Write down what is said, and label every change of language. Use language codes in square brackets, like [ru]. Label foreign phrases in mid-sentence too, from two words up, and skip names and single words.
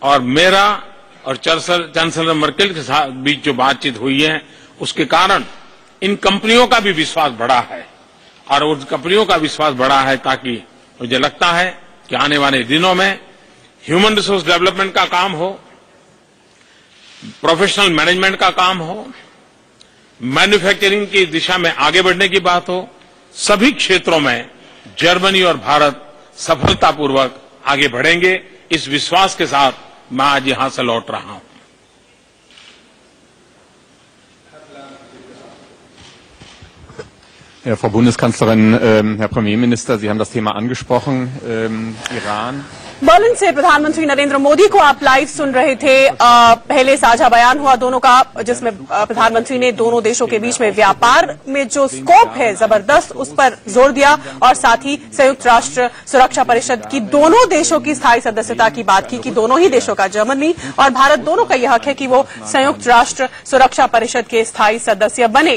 [hi] और मेरा और चांसलर मर्केल के साथ बीच जो बातचीत हुई है, उसके कारण इन कंपनियों का भी विश्वास बढ़ा है और उन कंपनियों का विश्वास बढ़ा है, ताकि मुझे लगता है कि आने वाले दिनों में [en] human resource development [hi] का काम हो, [en] professional management [hi] का काम हो, मैन्युफैक्चरिंग की दिशा में आगे बढ़ने की बात हो, सभी क्षेत्रों में जर्मनी और भारत सफलतापूर्वक आगे बढ़ेंगे। इस विश्वास के साथ मैं आज यहां से लौट रहा हूं। [de] Ja, Frau Bundeskanzlerin, Herr Premierminister, Sie haben das Thema angesprochen, Iran. [hi] बर्लिन से प्रधानमंत्री नरेंद्र मोदी को आप लाइव सुन रहे थे। पहले साझा बयान हुआ दोनों का, जिसमें प्रधानमंत्री ने दोनों देशों के बीच में व्यापार में जो स्कोप है जबरदस्त, उस पर जोर दिया और साथ ही संयुक्त राष्ट्र सुरक्षा परिषद की दोनों देशों की स्थायी सदस्यता की बात की कि दोनों ही देशों का, जर्मनी और भारत दोनों का यह हक है कि वो संयुक्त राष्ट्र सुरक्षा परिषद के स्थायी सदस्य बने।